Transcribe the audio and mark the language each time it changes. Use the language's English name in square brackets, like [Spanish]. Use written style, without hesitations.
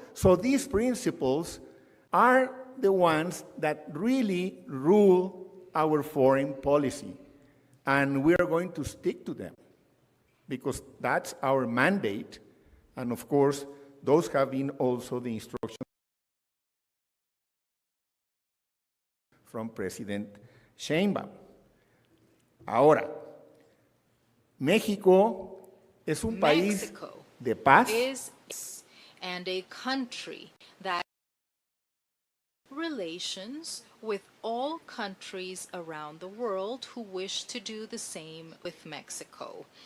[English] So these principles are the ones that really rule our foreign policy, and we are going to stick to them, because that's our mandate, and of course, those have been also the instructions from President Sheinbaum. [Spanish] Ahora, México es un país de paz. [English] And a country that relations with all countries around the world who wish to do the same with Mexico.